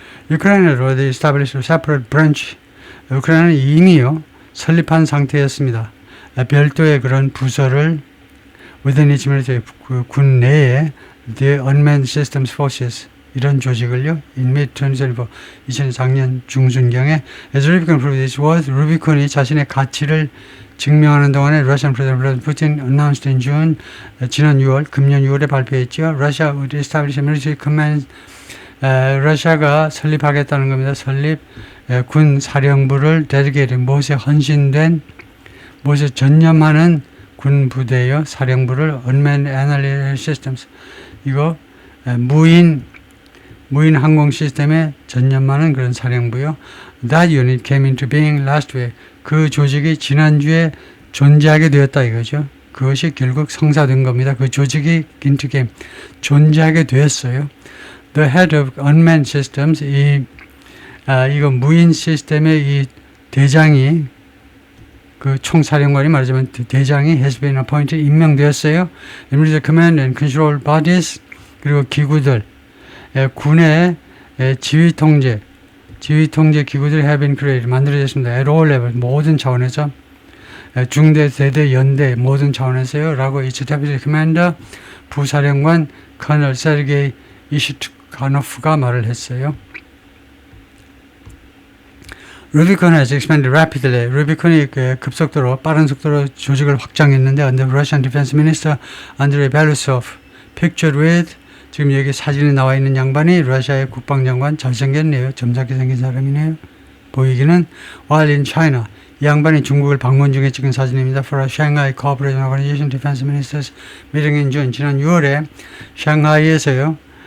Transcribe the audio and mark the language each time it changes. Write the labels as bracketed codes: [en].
[ko] 우크라이나로 [en] the established separate branch, [ko] 우크라이나는 이미요 설립한 상태였습니다. 별도의 그런 부서를 [en] within its military, [ko] 군 내에 [en] the unmanned systems forces, [ko] 이런 조직을요, [en] in mid-2024, [ko] 2004년 중순경에 [en] as Rubicon proved its worth, [ko] 루비콘이 자신의 가치를 증명하는 동안에 [en] Russian President Putin announced in June, [ko] 지난 6월, 금년 6월에 발표했죠. [en] Russia would establish a military command, [ko] 러시아가 설립하겠다는 겁니다. 군 사령부를 dedicated, 무엇에 헌신된, 무엇에 전념하는 군 부대요, 사령부를 [en] unmanned analytical systems, [ko] 이거 무인 무인 항공 시스템에 전념하는 그런 사령부요. [en] That unit came into being last week. [ko] 그 조직이 지난주에 존재하게 되었다 이거죠. 그것이 결국 성사된 겁니다. 그 조직이 [en] into game [ko] 존재하게 되었어요. [en] The head of unmanned systems [ko] 이거 무인 시스템의 이 대장이 그 총사령관이 말하자면 대장이 [en] has been appointed [ko] 임명되었어요. [en] The command and control bodies [ko] 그리고 기구들 군의 지휘 통제 기구들이 [en] have been created [ko] 만들어졌습니다. [en] At all levels [ko] 모든 차원에서 중대, 대대, 연대 모든 차원에서요. 라고 [en] its deputy commander [ko] 부사령관 커널 세르게이 이시트카노프가 말을 했어요. [en] Rubicon has expanded rapidly. [ko] 루비콘이 급속도로 빠른 속도로 조직을 확장했는데 [en] under Russian Defense Minister Andrei Belousov pictured with [ko] 지금 여기 사진에 나와 있는 양반이 러시아의 국방장관 잘생겼네요. 점잖게 생긴 사람이네요. 보이기는 [en] while in China [ko] 이 양반이 중국을 방문 중에 찍은 사진입니다. [en] For a Shanghai Cooperation Organization Defense Ministers meeting in June [ko] 지난 6월에 샹하이에서요.